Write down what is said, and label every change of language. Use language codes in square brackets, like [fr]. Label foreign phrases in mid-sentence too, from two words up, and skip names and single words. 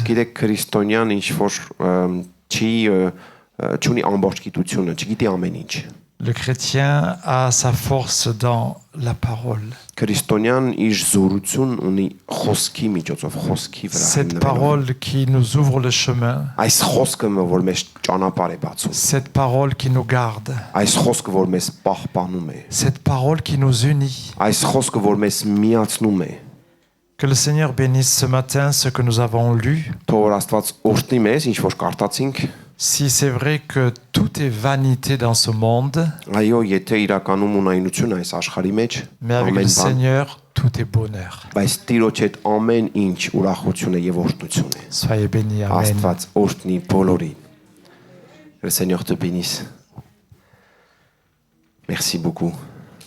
[hy] Գիտեք քրիստոնյան ինչ որ չունի ամբողջ գիտությունը, չգիտի ամեն ինչ։ [fr] Le chrétien a sa force dans la parole. [hy] Քրիստոնյան իր զորություն ունի խոսքի միջոցով, խոսքի վրա [fr] Cette [hy] հիմնվելով։ [fr] parole qui nous ouvre le chemin, [hy] Այս խոսքը, որ մեզ ճանապարհ է բացում, [fr] cette parole qui nous garde, [hy] այս խոսքը, որ մեզ պահպանում է, [fr] cette parole qui nous unit. [hy] այս խոսքը, որ մեզ միացնում է։ [fr] Que le Seigneur bénisse ce matin ce que nous avons lu. [hy] Թող Աստված օրհնի մեզ, ինչ որ կարդացինք։ [fr] Si c'est vrai que tout est vanité dans ce monde, [hy] Այո, եթե իրականում ունայնություն այս աշխարհի մեջ, [fr] mais avec le Seigneur, tout est bonheur. [hy] բայց Տիրոջ հետ ամեն ինչ ուրախություն է եւ օրհնություն է։ [fr] Soyez bénis. Amen. [hy] Աստված օրհնի բոլորին։ [fr] Le Seigneur te bénisse. Merci beaucoup.